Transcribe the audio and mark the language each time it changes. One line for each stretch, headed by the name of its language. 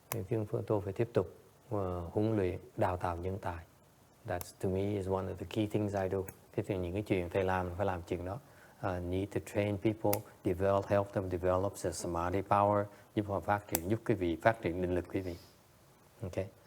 Vietnamese: Chúng tôi phải tiếp tục huấn luyện, đào tạo nhân tài.
English: That's to me is one of the key things I do.
Vietnamese: Thế thì những cái chuyện thầy làm phải làm chuyện đó.
English: Need to train people, help them develop their samadhi power,
Vietnamese: giúp họ phát triển, giúp quý vị phát triển định lực quý vị. Okay.